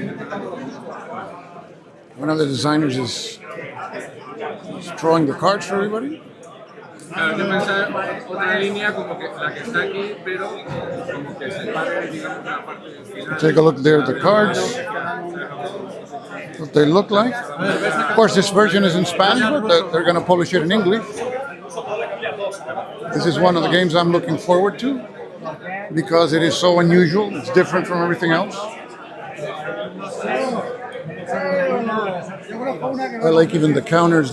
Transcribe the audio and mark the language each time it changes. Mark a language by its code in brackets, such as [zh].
[en] One of the designers is drawing the cards for everybody. [es] Claro, yo pensaba otra línea como que la que está aquí, pero como que se pare, digamos, la parte final. [en] Take a look there at the cards. What they look like. Of course, this version is in Spanish, but they're going to publish it in English. This is one of the games I'm looking forward to because it is so unusual. It's different from everything else. I like even the counters.